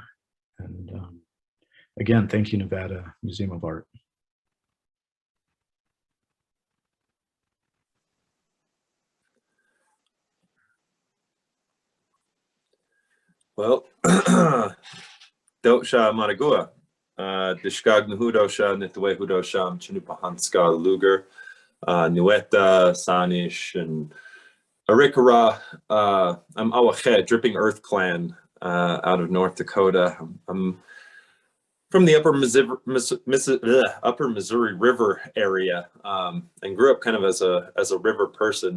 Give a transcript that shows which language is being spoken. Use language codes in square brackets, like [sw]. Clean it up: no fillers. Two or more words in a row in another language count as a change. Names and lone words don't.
[en] And again, thank you, Nevada Museum of Art. Well, Dosha Maragua, Dishkag Nuhudosha, Nitwe Hudosham, Cannupa Hanska Luger, Nueta, Sanish, and Arikara. I'm Awachet, Dripping Earth Clan out of North Dakota. I'm from the upper Missouri River area, and grew up kind of as a river person.